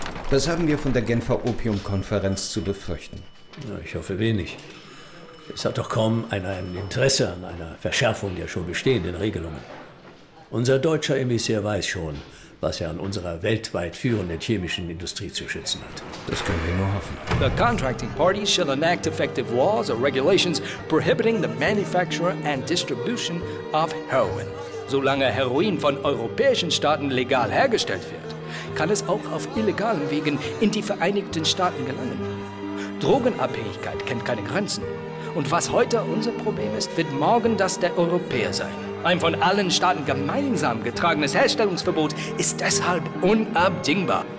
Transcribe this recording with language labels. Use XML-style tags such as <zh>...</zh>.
<de>Was haben wir von der Genfer Opiumkonferenz zu befürchten? Na, ich hoffe wenig. Es hat doch kaum einer ein Interesse an einer Verschärfung der schon bestehenden Regelungen. Unser deutscher Emissär weiß schon, was er an unserer weltweit führenden chemischen Industrie zu schützen hat. Das können wir nur hoffen.</de> <en>The contracting parties shall enact effective laws or regulations prohibiting the manufacture and distribution of heroin.</en> <de>Solange Heroin von europäischen Staaten legal hergestellt wird, kann es auch auf illegalen Wegen in die Vereinigten Staaten gelangen. Drogenabhängigkeit kennt keine Grenzen. Und was heute unser Problem ist, wird morgen das der Europäer sein. Ein von allen Staaten gemeinsam getragenes Herstellungsverbot ist deshalb unabdingbar.</de>